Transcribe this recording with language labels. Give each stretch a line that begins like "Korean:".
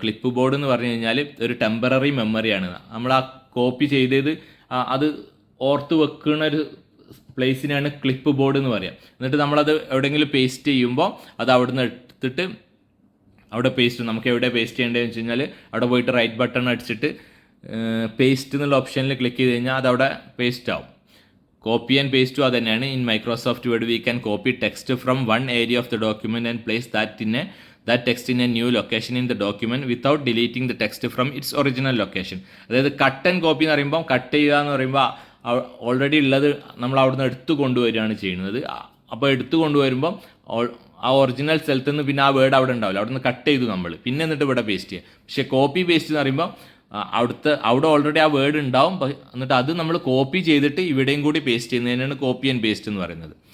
Malayalam: Clip board എന്ന് പറഞ്ഞു കഴിഞ്ഞാൽ ഒരു ടെമ്പററി മെമ്മറിയാണ്. നമ്മൾ ആ കോപ്പി ചെയ്തത് അത് ഓർത്ത് വെക്കുന്ന ഒരു പ്ലേസിനാണ് ക്ലിപ്പ് ബോർഡ് എന്ന് പറയാം. എന്നിട്ട് നമ്മളത് എവിടെയെങ്കിലും പേസ്റ്റ് ചെയ്യുമ്പോൾ അത് അവിടെ നിന്ന് എടുത്തിട്ട് അവിടെ പേസ്റ്റ്, നമുക്ക് എവിടെ പേസ്റ്റ് ചെയ്യേണ്ടതെന്ന് വെച്ച് കഴിഞ്ഞാൽ അവിടെ പോയിട്ട് റൈറ്റ് ബട്ടൺ അടിച്ചിട്ട് പേസ്റ്റ് എന്നുള്ള ഓപ്ഷനിൽ ക്ലിക്ക് ചെയ്ത് കഴിഞ്ഞാൽ അതവിടെ പേസ്റ്റ് ആവും. കോപ്പി ആൻഡ് പേസ്റ്റും അത് തന്നെയാണ്.
English: In Microsoft Word we can copy text from one area of the document and place that text in a new location in the document without deleting the text from its original location.
Malayalam: അതായത് cut and copy എന്ന് പറയുമ്പോൾ, cut ചെയ്യുക എന്ന് പറയുമ്പോൾ already ഉള്ളത് നമ്മൾ അവിടുന്ന് എടുത്തു കൊണ്ടുവരികയാണ് ചെയ്യുന്നത്. അപ്പോൾ എടുത്തു കൊണ്ടുവരുമ്പോൾ ആ ഒറിജിനൽ സ്ഥലത്ത് നിന്ന് പിന്നെ ആ വേർഡ് അവിടെ ഉണ്ടാവില്ല, അവിടെ നിന്ന് കട്ട് ചെയ്തു നമ്മൾ, പിന്നെ എന്നിട്ട് ഇവിടെ പേസ്റ്റ് ചെയ്യുക. പക്ഷേ കോപ്പി പേസ്റ്റ് എന്ന് പറയുമ്പോൾ അവിടെ ഓൾറെഡി ആ വേർഡ് ഉണ്ടാവും, എന്നിട്ട് അത് നമ്മൾ കോപ്പി ചെയ്തിട്ട് ഇവിടെയും കൂടി പേസ്റ്റ് ചെയ്യുന്നതിനാണ് കോപ്പി ആൻഡ് പേസ്റ്റ് എന്ന് പറയുന്നത്.